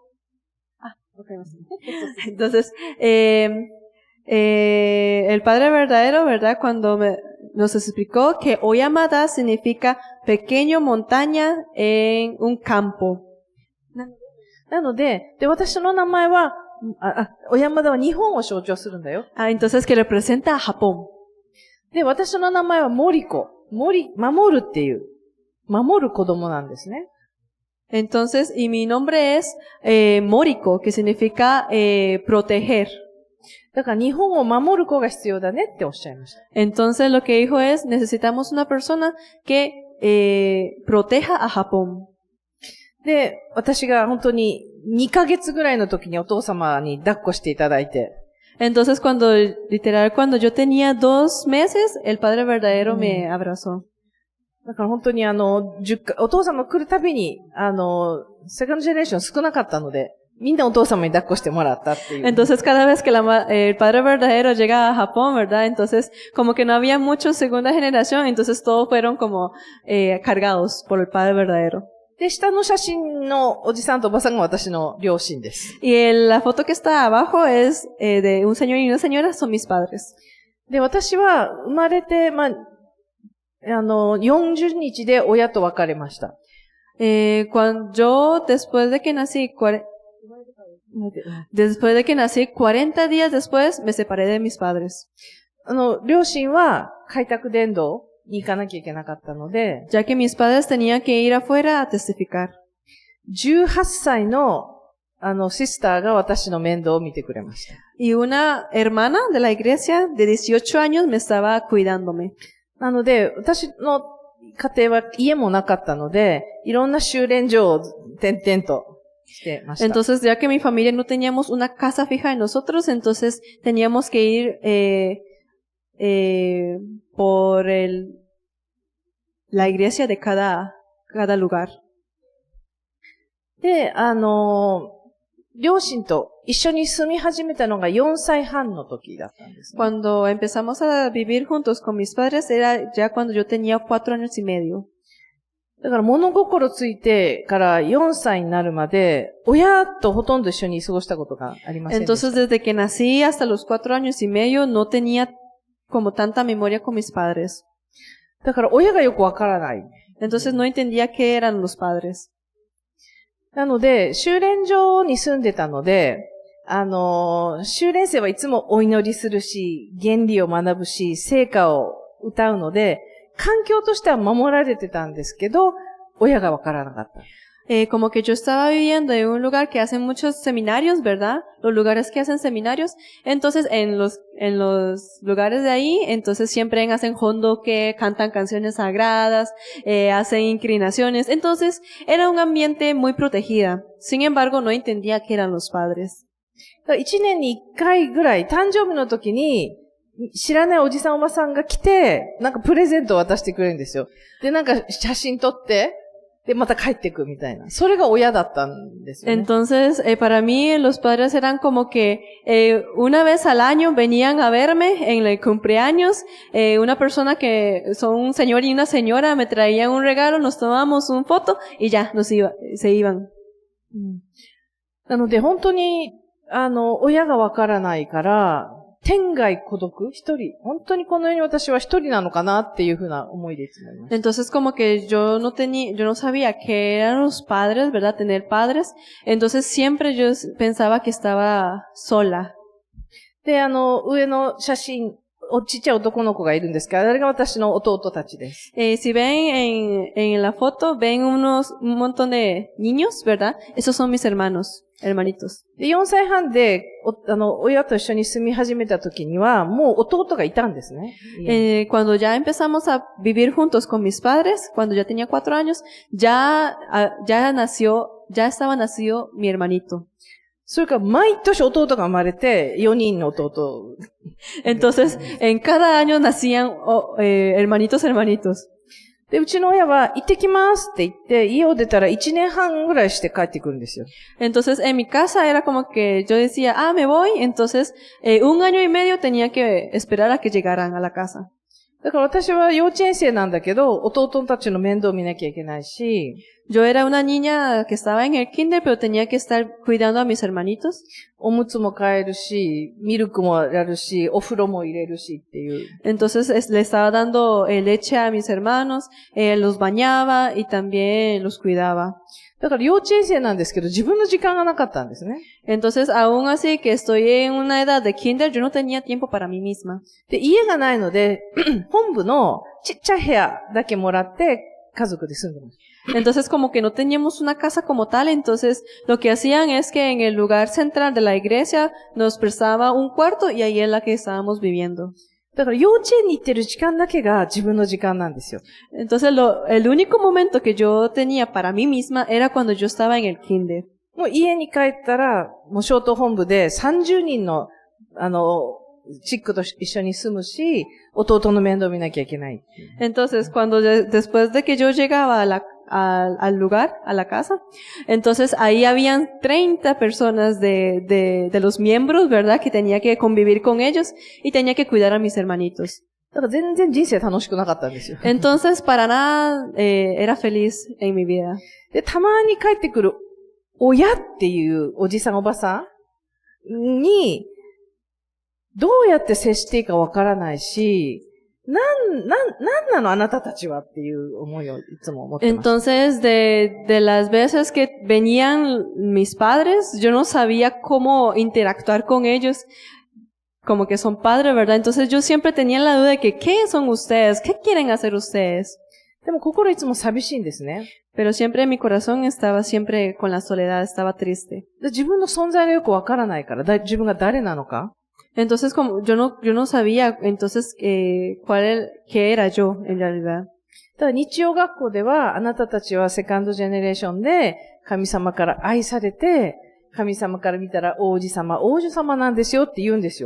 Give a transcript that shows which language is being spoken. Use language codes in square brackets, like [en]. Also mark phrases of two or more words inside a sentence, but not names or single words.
[ja] あ、わかります。 [es] Entonces, el Padre verdadero, ¿verdad? Cuando nos explicó que Oyamada significa pequeño montaña en un campo. [ja] なので、私の名前は、小山田は日本を象徴するんだよ。 [es] Entonces que representa a Japón. [ja] で、私の名前は守子。守るっていう、守る子供なんですね。 [es] Entonces, y mi nombre es Moriko, que significa proteger. [ja] だから日本を守る子が必要だねっておっしゃいました。 [es] Entonces lo que dijo es, necesitamos una persona que proteja a Japón. [ja] で、私が本当に2ヶ月ぐらいの時にお父様に抱っこしていただいて。 [es] Entonces cuando yo tenía 2 meses, el Padre verdadero me abrazó. [ja] だから本当にお父様来るたびに、セカンドジェネレーション少なかったので、みんなお父様に抱っこしてもらったっていう。 [es] Entonces cada vez que el Padre verdadero llega a Japón, ¿verdad? Entonces como que no había mucho segunda generación, entonces todos fueron como cargados por el Padre verdadero. [ja] で、下の写真のおじさんとおばさんが私の両親です。 [es] Y la foto que está abajo es de un señor y una señora, son mis padres. [ja] で、私は生まれて、40日で親と別れました。 [es] Cuando yo, después de que nací 40 días después, me separé de mis padres. [ja] 両親は開拓伝道に行かなきゃいけなかったので、 [es] ya que mis padres tenían que ir afuera a testificar. [ja] 18 歳のシスターが私の面倒を見てくれました。 [es] Y una hermana de la iglesia de 18 años me estaba cuidándome. [ja] なので、私の家庭は家もなかったので、いろんな修練所を転々としてました。 [es] Entonces, ya que mi familia no teníamos una casa fija en nosotros, entonces teníamos que ir por la iglesia de cada lugar. [ja] で、両親と一緒に住み始めたのが4歳半の時だったんです、ね。 [es] Cuando empezamos a vivir juntos con mis padres era ya cuando yo tenía 4 años y medio. [ja] だから物心ついてから4歳になるまで、親とほとんど一緒に過ごしたことがありませんでした。 [es] Entonces, desde que nací hasta los 4 años y medio no tenía como tanta memoria con mis padres. [ja] だから親がよくわからない。 [es] Entonces no entendía qué eran los padres. [ja] なので、修練所に住んでたので、修練生はいつもお祈りするし、原理を学ぶし、聖歌を歌うので、環境としては守られてたんですけど、親がわからなかった。 [es] como que yo estaba viviendo en un lugar que hacen muchos seminarios, ¿verdad? Los lugares que hacen seminarios. Entonces, en los lugares de ahí, entonces siempre hacen hondoke, cantan canciones sagradas, hacen inclinaciones. Entonces, era un ambiente muy protegida. Sin embargo, no entendía qué eran los padres. [ja] 1 年に1回ぐらい、誕生日の時に、知らないおじさんおばさんが来て、なんかプレゼントを渡してくれるんですよ。で、なんか写真撮って、で、また帰ってくみたいな。それが親だったんですよね。 [es] Entonces, para mí, los padres eran como que una vez al año venían a verme en el cumpleaños. Una persona que son un señor y una señora me traían un regalo, nos tomábamos una foto y ya, se iban. [ja] なので、本当に、親がわからないから、天涯孤独一人。本当にこの世に私は一人なのかなっていうふうな思いでいつもいます。 [es] Entonces como que yo no sabía qué eran los padres, ¿verdad? Tener padres. Entonces siempre yo pensaba que estaba sola. [ja] で、上の写真、ちっちゃい男の子がいるんですけど、あれが私の弟たちです。 [es] Si ven en la foto, ven un montón de niños, ¿verdad? Esos son mis hermanitos. [ja] で、4歳半で、親と一緒に住み始めた時には、もう弟がいたんですね。 [es] Cuando ya empezamos a vivir juntos con mis padres, cuando ya tenía 4 años, ya estaba nacido mi hermanito. [ja] それから毎年弟が生まれて、4人の弟。 [es] Entonces, en cada año nacían hermanitos. [ja] で、うちの親は、行ってきますって言って、家を出たら1年半ぐらいして帰ってくるんですよ。 [es] Entonces, en mi casa era como que yo decía, me voy. Entonces, 1 año y medio tenía que esperar a que llegaran a la casa. [ja] だから私は幼稚園生なんだけど、弟たちの面倒を見なきゃいけないし、 [es] Yo era una niña que estaba en el kinder, pero tenía que estar cuidando a mis hermanitos. [ja] おむつも変えるし、ミルクもやるし、お風呂も入れるしっていう。 [es] Entonces le estaba dando leche a mis hermanos, los bañaba y también los cuidaba. [ja] だから幼稚園生なんですけど、自分の時間がなかったんですね。 [es] Entonces, aún así que estoy en una edad de kinder, yo no tenía tiempo para mí misma. [ja] で、家がないので、本部のちっちゃい部屋だけもらって、家族で住んでます。 [es] Entonces, como que no teníamos una casa como tal, entonces lo que hacían es que en el lugar central de la iglesia nos prestaba un cuarto y ahí es la que estábamos viviendo. [ja] だから幼稚園に行ってる時間だけが自分の時間なんですよ。 [es] Entonces, el único momento que yo tenía para mí misma era cuando yo estaba en el kinder. [ja] もう家に帰ったら、もうショート本部で30人の、チックと一緒に住むし、弟の面倒見なきゃいけない。 [es] Entonces, después de que yo llegaba al lugar, a la casa, entonces ahí habían 30 personas de los miembros, ¿verdad? Que tenía que convivir con ellos y tenía que cuidar a mis hermanitos. [ja] だから全然人生楽しくなかったんですよ。 [es] Entonces, para nada, era feliz en mi vida. [ja] で、たまに帰ってくる親っていうおじさんおばさんに、どうやって接していいかわからないし、なんなのあなたたちはっていう思いをいつも持ってます。 [es] Entonces, de las veces que venían mis padres, yo no sabía cómo interactuar con ellos, como que son padres, ¿verdad? Entonces yo siempre tenía la duda de que, ¿qué son ustedes? ¿Qué quieren hacer ustedes? [ja] でも心いつも寂しいんですね。 [es] Pero siempre mi corazón estaba siempre con la soledad, estaba triste. [ja] で自分の存在がよくわからないから、自分が誰なのか。 [es] Entonces, como yo no sabía, entonces, qué era yo, en realidad. [ja] だから日曜学校では、あなたたちはセカンドジェネレーションで、神様から愛されて、神様から見たら王子様なんですよって言うんですよ。